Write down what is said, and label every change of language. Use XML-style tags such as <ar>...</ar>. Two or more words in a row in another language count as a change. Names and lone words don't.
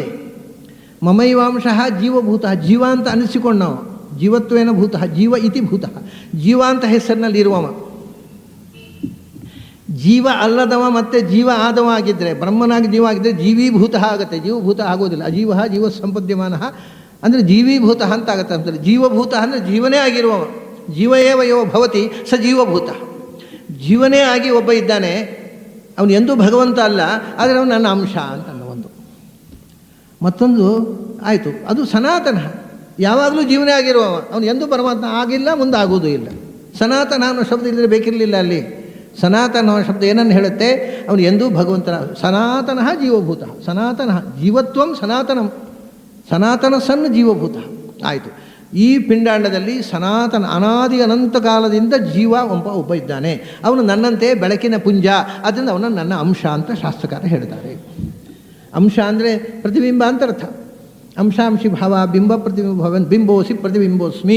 <sa>ಮಮೈವಾಂಶಃ ಜೀವಭೂತ,</sa> <kn>ಜೀವ ಅಂತ ಅನಿಸಿಕೊಂಡು ನಾವು,</kn> <sa>ಜೀವತ್ವೇನ ಭೂತಃ, ಜೀವ ಇತಿ ಭೂತಃ,</sa> <kn>ಜೀವ ಅಂತ ಹೆಸರಿನಲ್ಲಿ ಇರುವವ. ಜೀವ ಅಲ್ಲದವ ಮತ್ತು ಜೀವ ಆದವ ಆಗಿದ್ದರೆ, ಬ್ರಹ್ಮನಾಗಿ ಜೀವ ಆಗಿದ್ದರೆ ಜೀವೀಭೂತ ಆಗುತ್ತೆ, ಜೀವಭೂತ ಆಗೋದಿಲ್ಲ.</kn> <sa>ಅಜೀವ ಜೀವ ಸಂಪದ್ಯಮಾನ</sa> <kn>ಅಂದರೆ ಜೀವೀಭೂತ ಅಂತ ಆಗುತ್ತೆ ಅಂತೇಳಿ. ಜೀವಭೂತ ಅಂದರೆ ಜೀವನೇ ಆಗಿರುವವ.</kn> <sa>ಜೀವ ಏವ ಯೋ ಭವತಿ ಸ ಜೀವಭೂತ.</sa> <kn>ಜೀವನೇ ಆಗಿ ಒಬ್ಬ ಇದ್ದಾನೆ, ಅವನು ಎಂದೂ ಭಗವಂತ ಅಲ್ಲ, ಆದರೆ ಅವನು ನನ್ನ ಅಂಶ ಅಂತ ಒಂದು. ಮತ್ತೊಂದು ಆಯಿತು, ಅದು ಸನಾತನ, ಯಾವಾಗಲೂ ಜೀವನೇ ಆಗಿರುವವ, ಅವನು ಎಂದೂ ಪರಮಾತ್ಮ ಆಗಿಲ್ಲ, ಮುಂದೆ ಆಗೋದು ಇಲ್ಲ. ಸನಾತನ ಅನ್ನೋ ಶಬ್ದ ಇಲ್ಲದೆ ಬೇಕಿರಲಿಲ್ಲ ಅಲ್ಲಿ. ಸನಾತನ ಅನ್ನೋ ಶಬ್ದ ಏನನ್ನು ಹೇಳುತ್ತೆ, ಅವನು ಎಂದೂ ಭಗವಂತನ.</kn> <sa>ಸನಾತನ ಜೀವಭೂತ, ಸನಾತನ ಜೀವತ್ವಂ ಸನಾತನಂ, ಸನಾತನ ಸಣ್ಣ ಜೀವಭೂತ.</sa> <kn>ಆಯಿತು, ಈ ಪಿಂಡಾಂಡದಲ್ಲಿ ಸನಾತನ ಅನಾದಿ ಅನಂತ ಕಾಲದಿಂದ ಜೀವ ಒಬ್ಬ ಇದ್ದಾನೆ. ಅವನು ನನ್ನಂತೆ ಬೆಳಕಿನ ಪುಂಜ, ಅದರಿಂದ ಅವನು ನನ್ನ ಅಂಶ ಅಂತ ಶಾಸ್ತ್ರಕಾರ ಹೇಳ್ತಾರೆ. ಅಂಶ ಅಂದರೆ ಪ್ರತಿಬಿಂಬ ಅಂತ ಅರ್ಥ.</kn> <sa>ಅಂಶಾಂಶಿ ಭಾವ, ಬಿಂಬ ಪ್ರತಿಬಿಂಬ ಭವನ್, ಬಿಂಬೋಸಿ ಪ್ರತಿಬಿಂಬೋಸ್ಮಿ.</sa>